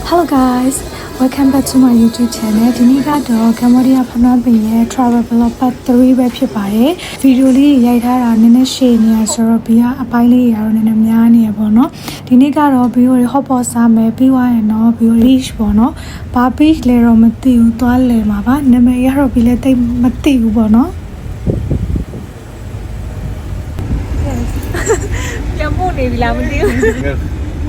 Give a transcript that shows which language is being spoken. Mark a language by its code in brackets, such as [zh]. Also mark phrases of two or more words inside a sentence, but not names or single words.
[en] Hello guys, welcome back to my YouTube channel. [my] ဒီနေ့ကတော့ Cambodia Phnom Penh ရဲ့ [en] travel vlog part 3 [my] ပဲဖြစ်ပါတယ်။ ဗီဒီယိုလေးရိုက်ထားတာနည်းနည်းရှည်နေရဆိုတော့ဘေးကအပိုင်းလေးတွေကတော့နည်းနည်းများနေရပေါ့နော်။ဒီနေ့ကတော့ဗီဒီယိုတွေ [en] hot pot [my] စားမယ်ပြီးသွားရင်တော့ဗီဒီယို beach ပေါ့နော်။ဘာ beach လဲတော့မသိဘူးသွားလဲမှာပါ။နာမည်ရတော့ပြီးလဲတိတ်မသိဘူးပေါ့နော်။ပြန်ဖို့နေပြီလားမသိဘူး။